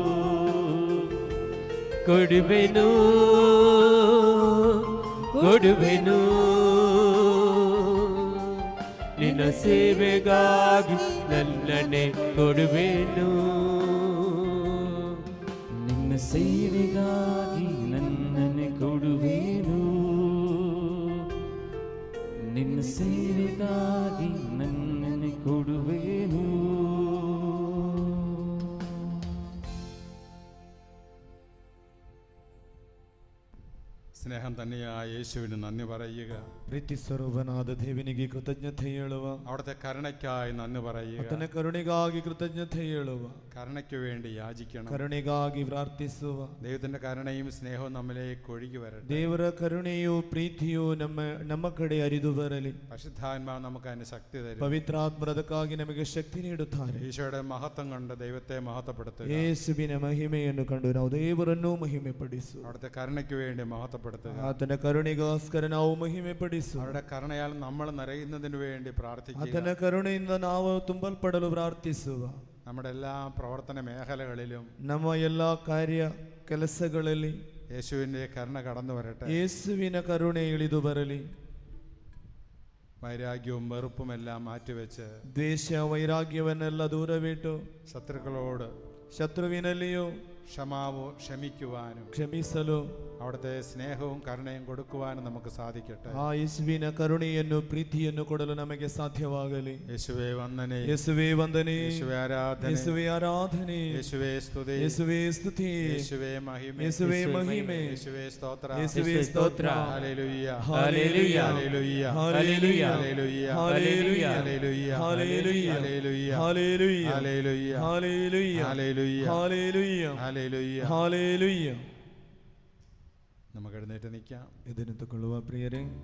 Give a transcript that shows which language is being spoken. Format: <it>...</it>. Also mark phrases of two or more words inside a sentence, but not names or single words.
<kn>ಕೊಡುವೆನು ಕೊಡುವೆನು ನಿನ್ನ ಸೇವೆಗಾಗಿ ನನ್ನನ್ನೇ ಕೊಡುವೆನು. ನಿನ್ನ ಸೇವೆಗಾಗಿ ನನ್ನನ್ನೇ ಕೊಡುವೆನು. ನಿನ್ನ ಸೇವೆಗಾಗಿ ನನ್ನನ್ನೇ ಕೊಡುವೆನು.</kn> <ml>സ്നേഹം തന്നെയായ യേശുവിന് നന്ദി പറയുക.</ml> <kn>ಪ್ರೀತಿ ಸ್ವರೂಪನಾದ ದೇವನಿಗೆ ಕೃತಜ್ಞತೆ ಹೇಳುವ,</kn> <ml>അവിടുത്തെ കരുണയ്ക്കായി നന്ദി പറയുക.</ml> <kn>ಆತನ ಕರುಣೆಗಾಗಿ ಕೃತಜ್ಞತೆ ಹೇಳುವ,</kn> <ml>കരുണയ്ക്ക് വേണ്ടി യാചിക്കണം.</ml> <kn>ಕರುಣೆಗಾಗಿ ಪ್ರಾರ್ಥಿಸುವ.</kn> <ml>ദൈവത്തിന്റെ കരുണയും സ്നേഹവും നമ്മിലേക്ക് ഒഴുകി വരട്ടെ.</ml> <kn>ದೇವರ ಕರುಣೆಯು ಪ್ರೀತಿಯು ನಮ್ಮ ಕಡೆ ಹರಿದು ಬರಲಿ.</kn> <ml>പരിശുദ്ധാത്മാവ് നമുക്ക് അതിന് ശക്തി തരും.</ml> <kn>ಪವಿತ್ರಾತ್ಮದಕ್ಕಾಗಿ ನಮಗೆ ಶಕ್ತಿ ನೀಡುತ್ತಾರೆ.</kn> <ml>ഈശോയുടെ മഹത്വം കൊണ്ട് ദൈവത്തെ മഹത്വപ്പെടുത്തുക.</ml> <kn>ಯೇಸುವಿನ ಮಹಿಮೆಯನ್ನು ಕಂಡು ನಾವು ದೇವರನ್ನು ಮಹಿಮೆ ಪಡಿಸು.</kn> <ml>അവിടുത്തെ കരുണയ്ക്ക് വേണ്ടി മഹത്വപ്പെടുത്തുക.</ml> <kn>ಆತನ ಕರುಣೆಗೋಸ್ಕರ ನಾವು ಮಹಿಮೆ ಪಡಿಸು.</kn> <ml>അവരുടെ കരുണയാൽ നമ്മൾ നിറയുന്നതിന് വേണ്ടി പ്രാർത്ഥിക്കുക.</ml> <kn>ಆತನ ಕರುಣೆಯಿಂದ ನಾವು ತುಂಬಲ್ಪಡಲು ಪ್ರಾರ್ಥಿಸುವ.</kn> <ml>നമ്മുടെ എല്ലാ പ്രവർത്തന മേഖലകളിലും</ml> <kn>ನಮ್ಮ ಎಲ್ಲ ಕಾರ್ಯ ಕೆಲಸಗಳಲ್ಲಿ</kn> <ml>യേശുവിൻ്റെ കരുണ കടന്നു വരട്ടെ.</ml> <kn>ಯೇಸುವಿನ ಕರುಣೆ ಇಳಿದು ಬರಲಿ.</kn> <ml>വൈരാഗ്യവും വെറുപ്പും എല്ലാം മാറ്റിവെച്ച്</ml> <kn>ದ್ವೇಷ ವೈರಾಗ್ಯವನ್ನೆಲ್ಲ ದೂರವಿಟ್ಟು</kn> <ml>ശത്രുക്കളോട്</ml> <kn>ಶತ್ರುವಿನಲ್ಲಿಯೂ</kn> <ml>ക്ഷമിക്കുവാനും</ml> <kn>ಕ್ಷಮಿಸಲು</kn> <ml>അവിടുത്തെ സ്നേഹവും കരുണയും കൊടുക്കുവാനും നമുക്ക് സാധിക്കട്ടെ.</ml> <kn>ಆ ಯೇಸುವಿನ ಕರುಣೆಯನ್ನು ಪ್ರೀತಿಯನ್ನು ಕೊಡಲು ನಮಗೆ ಸಾಧ್ಯವಾಗಲಿ.</kn> <ml>യേശുവേ വന്ദനേ,</ml> <kn>ಯೇಸುವೇ ವಂದನೆ,</kn> <ml>യേശുവേ ആരാധന,</ml> <kn>ಯೇಸುವೇ ಆರಾಧನೆ,</kn> <ml>യേശുവേ സ്തുതി,</ml> <kn>ಯೇಸುವೇ ಸ್ತುತಿ,</kn> <ml>യേശുവേ മഹിമ,</ml> <kn>ಯೇಸುವೇ ಮಹಿಮೆ,</kn> <ml>യേശുവേ സ്തോത്ര,</ml> <kn>ಯೇಸುವೇ ಸ್ತೋತ್ರ.</kn> <ml>ഹല്ലേലൂയ, ഹല്ലേലൂയ, ഹല്ലേലൂയ, ഹല്ലേലൂയ, ഹല്ലേലൂയ, ഹല്ലേലൂയ, ഹല്ലേലൂയ, ഹല്ലേലൂയ, ഹല്ലേലൂയ, ഹല്ലേലൂയ, ഹല്ലേലൂയ, ഹല്ലേലൂയ, ഹല്ലേലൂയ, ഹല്ലേലൂയ, ഹല്ലേലൂയ. ഹല്ലേലൂയ. നമുക്ക് എഴുന്നേറ്റ് നിൽക്കാം.</ml> <kn>ಇದನ್ನು ತಗೊಳ್ಳುವ ಪ್ರಿಯರೇ.</kn>